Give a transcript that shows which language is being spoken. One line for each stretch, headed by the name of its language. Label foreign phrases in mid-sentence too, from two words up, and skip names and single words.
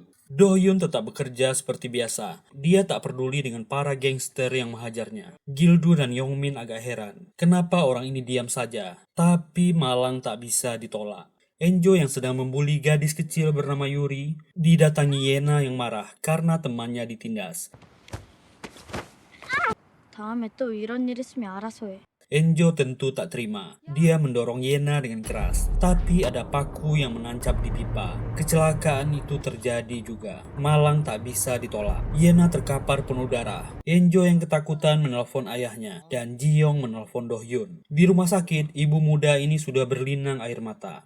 Indonesian: Do-hyun tetap bekerja seperti biasa. Dia tak peduli dengan para gangster yang menghajarnya. Gildu dan Yongmin agak heran. Kenapa orang ini diam saja? Tapi Malang tak bisa ditolak. Enjo yang sedang membuli gadis kecil bernama Yuri, didatangi Yena yang marah karena temannya ditindas.
Korean: 다음에 또 이런 일 있으면 알아서 해.
Indonesian: Enjo tentu tak terima. Dia mendorong Yena dengan keras. Tapi ada paku yang menancap di pipa. Kecelakaan itu terjadi juga. Malang tak bisa ditolak. Yena terkapar penuh darah. Enjo yang ketakutan menelpon ayahnya. Dan Ji-yong menelpon Do-hyun. Di rumah sakit, ibu muda ini sudah berlinang air mata.